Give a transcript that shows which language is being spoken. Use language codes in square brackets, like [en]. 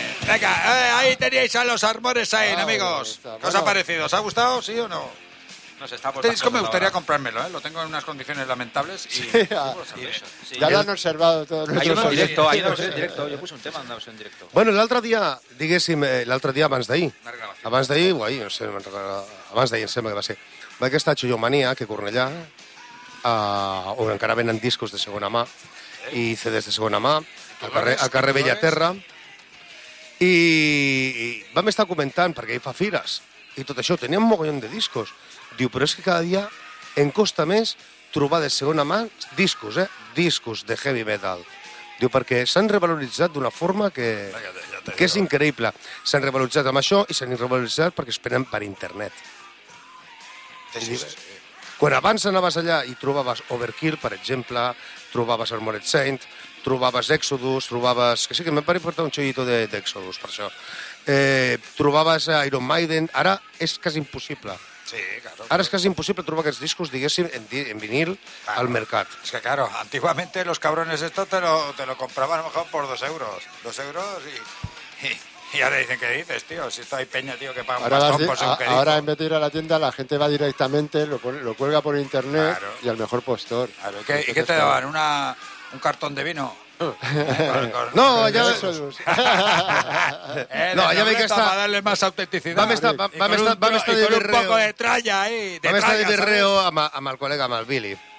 [es] Venga, ahí teníais a los armores ahí, amigos. ¿Qué os ha parecido? ¿Os ha gustado, sí o no? Este disco me gustaría comprármelo, ¿eh? Lo tengo en unas condiciones lamentables y... Sí, ya lo han observado todos los oyentes. Hay una directo, hay una versión directo. Yo puse un tema en una versión directo. [ca] Bueno, l'altre dia, diguéssim, l'altre dia abans d'ahir. Abans d'ahir, o ahir, no sé, abans d'ahir em sembla que va ser. Va aquesta Chollomania, que Cornellà, on encara venen discos de segona mà i CDs de segona mà, al carrer Bellaterra. I vam estar comentant, perquè ell fa fires, i tot això, tenia un mogollon de discos. Diu, però és que cada dia em costa més trobar de segona mà discos, eh? Discos de heavy metal. Diu, perquè s'han revaloritzat d'una forma que és increïble. S'han revaloritzat amb això i s'han revaloritzat perquè es prenen per internet. Quan abans anaves allà i trobaves Overkill, per exemple, trobaves Armored Saint, trobaves Exodus, trobaves... Que sí, que m'he parit portar un xollito d'Exodus, per això. Trobaves Iron Maiden. Ara és quasi impossible. [es] Sí, claro. Ahora es casi imposible [ca] trobar aquests discos, diguéssim, en vinil claro. Al mercat. [es] Es que claro, antiguamente los cabrones esto te lo compraban a lo mejor por 2 euros. 2 euros y ahora dicen, ¿qué dices, tío? Si esto hay peña, tío, que paga un bastón por su querido. Ahora en vez de ir a la tienda, la gente va directamente, lo cuelga por internet claro. Y al mejor postor. Claro. ¿Y qué te daban? ¿Un cartón de vino? No, darle más autenticidad. [ca] Vam estar de berreo amb el col·lega, amb el Billy.